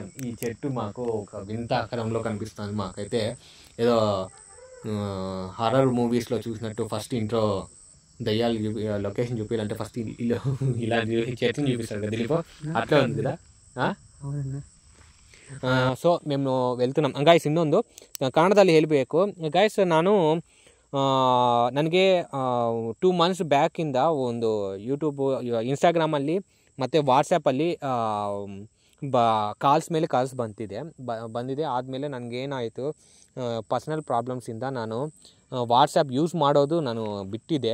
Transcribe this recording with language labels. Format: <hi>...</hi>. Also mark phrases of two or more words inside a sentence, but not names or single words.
<te>ఈ చెట్టు మాకు ఒక వింత ఆకారంలో కనిపిస్తుంది, మాకైతే ఏదో</te> <en>horror movies</en> <te>చూసినట్టు.</te> <en>first intro</en> <te>దయ్యాలు లొకేషన్ చూపించాలంటే ఫస్ట్ ఇలా చెట్టుని చూపిస్తారు కదా దిలీప్, అట్లా ఉంది కదా. ಸೊ మేము వెళ్తున్నాం ಗಾಯ್ಸ್.</te> <kn>ಇನ್ನೊಂದು ಕನ್ನಡದಲ್ಲಿ ಹೇಳಬೇಕು ಗಾಯ್ಸ್, ನಾನು ನನಗೆ 2</kn> <en>months back</en> <kn>ಒಂದು ಯೂಟ್ಯೂಬ್, ಇನ್ಸ್ಟಾಗ್ರಾಮಲ್ಲಿ ಮತ್ತು ವಾಟ್ಸಪ್ಪಲ್ಲಿ ಕಾಲ್ಸ್ ಮೇಲೆ ಕಾಲ್ಸ್ ಬಂದಿದೆ. ಆದಮೇಲೆ ನನಗೇನಾಯಿತು,</kn> <en>personal problems</en> <kn>ನಾನು ವಾಟ್ಸಪ್ ಯೂಸ್ ಮಾಡೋದು ನಾನು ಬಿಟ್ಟಿದ್ದೆ.</kn>